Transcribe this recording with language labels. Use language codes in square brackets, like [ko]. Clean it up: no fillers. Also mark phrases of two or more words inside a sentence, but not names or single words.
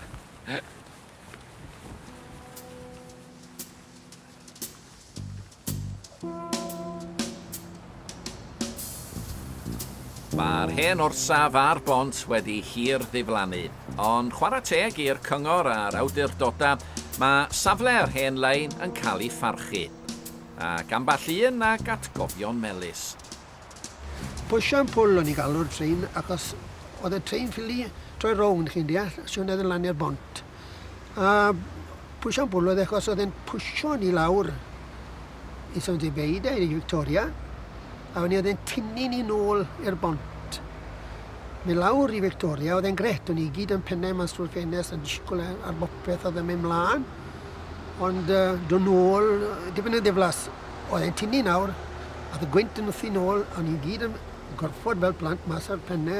[cy] Mae'r hen orsaf a'r bont wedi hir ddiflannu, ond chwarae teg i'r cyngor a'r awdurdodau, mae safle'r hen lein yn cael ei pharchu. Ac amball un ag atgofion melys. [en] Push and pull [cy] o'n i galw'r trein, achos oedd y trein ffili troi rownd chi'n deall, sy'n edrych lan i'r bont. [en] Push and pull [cy] oedd achos oedd e'n pwysio ni lawr i Swansea Bay i Victoria, a oedd e'n tynnu ni nôl i'r bont. Mi lawr i Victoria, oedd e'n gret, o'n i gyd yn pennau mas trwy'r ffenest yn disgwyl ar bopeth oedd e'n mynd mlaen. Ond dod nôl, dipyn o ddiflas, oedd e'n tynnu nawr, a oedd y gwynt yn wrthi nôl, o'n i gyd yn gorffod fel plant mas ar pennau.